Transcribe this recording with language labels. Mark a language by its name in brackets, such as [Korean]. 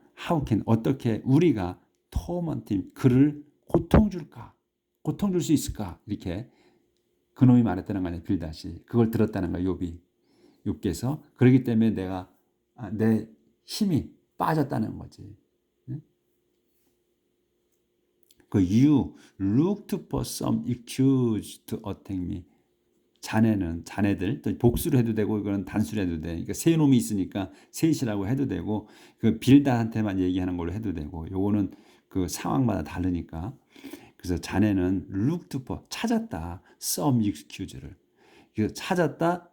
[English] How can [Korean] 어떻게 우리가 [English] torment him [Korean] 그를 고통 줄까? 고통 줄 수 있을까? 이렇게 그놈이 말했다는 거 아니야. 빌닷이 그걸 들었다는 거야. 욥께서 그렇기 때문에 내 힘이 빠졌다는 거지. [English] You looked for some excuse to attack me. [Korean] 자네들 또 복수로 해도 되고 이거는 단수로 해도 돼. 그러니까 세 놈이 있으니까 셋이라고 해도 되고 그 빌닷한테만 얘기하는 걸로 해도 되고 요거는 그 상황마다 다르니까. 그래서 자네는 [English] looked for [Korean] 찾았다. some excuse를. 찾았다.